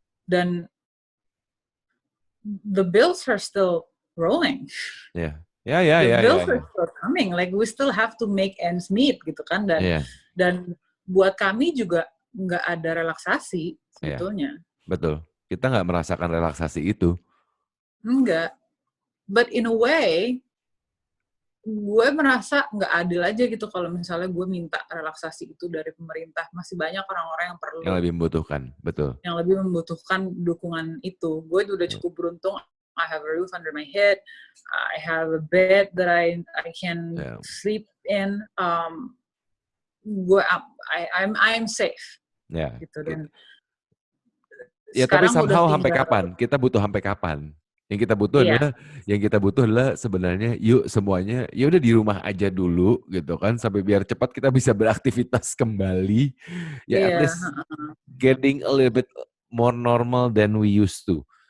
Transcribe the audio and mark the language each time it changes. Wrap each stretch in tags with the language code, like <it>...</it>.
<en>Dan the bills are still rolling. The bills are still coming. Like we still have to make ends meet</en> <id>gitu kan. Dan buat kami juga nggak ada relaksasi sebetulnya. Betul. Kita nggak merasakan relaksasi itu. Enggak.</id> <en>But in a way,</en> <id>gue merasa nggak adil aja gitu kalau misalnya gue minta relaksasi itu dari pemerintah. Masih banyak orang-orang yang perlu. Yang lebih membutuhkan, betul. Yang lebih membutuhkan dukungan itu. Gue udah cukup beruntung.</id> <en>I have a roof under my head. I have a bed that I can sleep in. I'm safe.</en> <id>Gitu. Dan tapi somehow sampai kapan? Kita butuh sampai kapan? Yang kita butuh adalah sebenarnya yuk semuanya ya udah di rumah aja dulu gitu kan sampai biar cepat kita bisa beraktivitas kembali.</id> <en>At least getting a little bit more normal than we used to.</en>